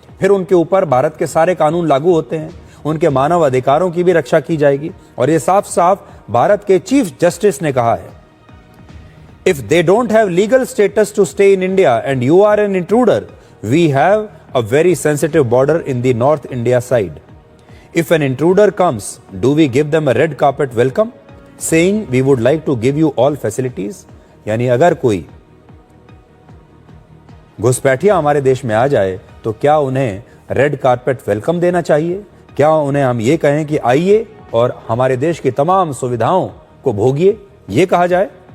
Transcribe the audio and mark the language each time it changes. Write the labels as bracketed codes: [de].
[hi] फिर उनके ऊपर भारत के सारे कानून लागू होते हैं, उनके मानव अधिकारों की भी रक्षा की जाएगी। और ये साफ साफ भारत के चीफ जस्टिस ने कहा है, [en] If they don't have legal status to stay in India and you are an intruder, we have a very sensitive border in the north India side. If an intruder comes, do we give them a red carpet welcome, saying we would like to give you all facilities? [hi] यानी अगर कोई घुसपैठिया हमारे देश में आ जाए तो क्या उन्हें रेड कारपेट वेलकम देना चाहिए? क्या उन्हें हम ये कहें कि आइए और हमारे देश की तमाम सुविधाओं को भोगिए, ये कहा जाए?